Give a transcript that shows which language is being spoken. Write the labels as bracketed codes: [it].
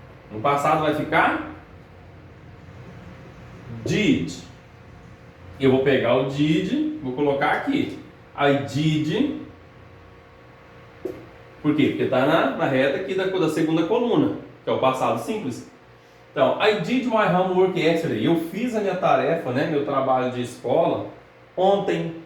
[pt] No passado vai ficar did. Eu vou pegar o did, vou colocar aqui. [en] I did. [pt] Por quê? Porque está na reta aqui da segunda coluna, que é o passado simples. Então, [en] I did my homework yesterday. [pt] Eu fiz a minha tarefa, né, meu trabalho de escola ontem.